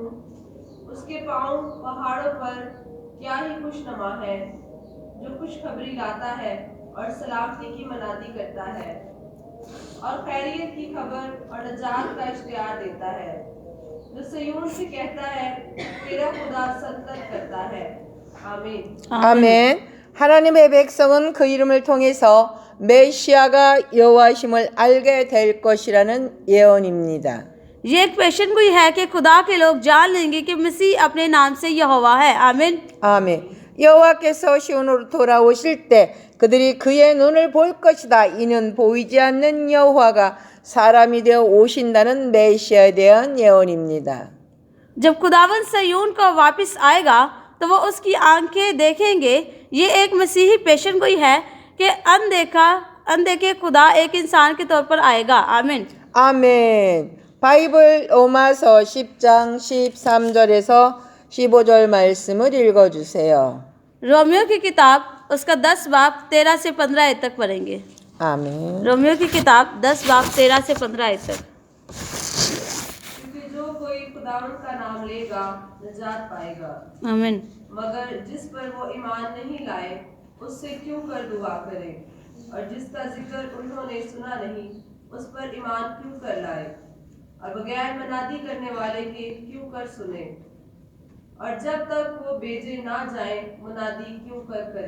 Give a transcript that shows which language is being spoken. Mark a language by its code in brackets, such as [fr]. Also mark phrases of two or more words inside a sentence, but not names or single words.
[ur] اس کے پاؤں پہاڑوں پر کیا ہی خوشنما ہے، جو خوشخبری لاتا ہے اور سلامتی کی منادی کرتا ہے اور خیریت کی خبر اور نجات کا اشتہار دیتا ہے، جو صیون سے کہتا ہے تیرا خدا سلطنت کرتا ہے. आमीन। [ko] 아멘. 하나님의 백성은 그 이름을 통해서 메시아가 여호와심을 알게 될 것이라는 예언입니다. [ur] یہ ایک پیشن گوئی ہے کہ خدا کے لوگ جان لیں گے کہ مسیح اپنے نام سے یہوواہ ہے. आमीन। [ko] 아멘. 여호와께서 시온으로 돌아오실 때 그들이 그의 눈을 볼 것이다. 이는 보이지 않는 여호와가 사람이 되어 오신다는 메시아에 대한 예언입니다. [ur] جب خداون صیون کو واپس آئے گا تو وہ اس کی آنکھیں دیکھیں گے. یہ ایک مسیحی پیشن گوئی ہے کہ اندیکھے خدا ایک انسان کے طور پر آئے گا. [ko] आमीन। 아멘. 바이블 로마서 10장 13절에서 15절 말씀을 읽어주세요. [ur] رومیو کی کتاب اس کا 10 باب 13 سے 15 آیت تک پڑھیں گے. [ko] 아멘. [ur] رومیو کی کتاب 10 باب 13 سے 15 آیت تک. کیونکہ جو کوئی خداون کا نام لے گا نجات پائے گا, आमीन। مگر جس پر وہ ایمان نہیں لائے اس سے کیوں کر دعا کرے، اور جس کا ذکر انہوں نے سنا نہیں اس پر ایمان کیوں کر لائے، اور بغیر منادی کرنے والے کے کیوں کر سنے، اور جب تک وہ بھیجے نہ جائے منادی کیوں کر کرے.